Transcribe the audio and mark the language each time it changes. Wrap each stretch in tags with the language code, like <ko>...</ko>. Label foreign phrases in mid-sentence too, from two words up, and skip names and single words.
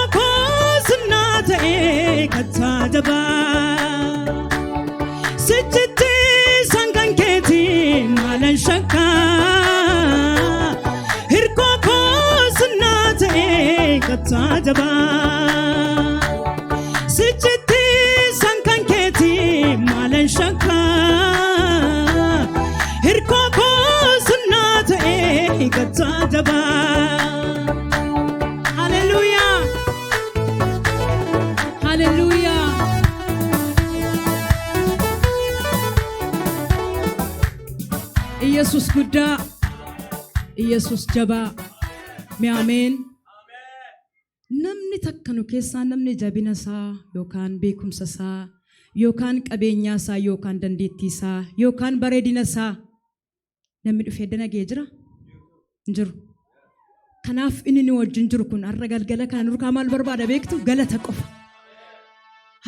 <om>koo sinnaa ta'ee kattaa dabaa sichitti sankan keetii maalan shakkaa hirkoo koo sinnaa ta'ee kattaa dabaa sichitti sankan keetii maalan shakkaa hirkoo koo sinnaa ta'ee kattaa dabaa. Hallelujah. Hallelujah. Yesus guda Yesus jaba mi'amen namni takka nu keessaa namni jabina isaa yookaan beekumsa isaa yookaan qabeenya isaa yookaan dandeettii isaa yookaan bareedina isaa namni dhufee danagee jira jiru kanaaf inni nu wajjin jiru kun har'a galgala kana nurkaa maal barbaada beektu galata qofa</om>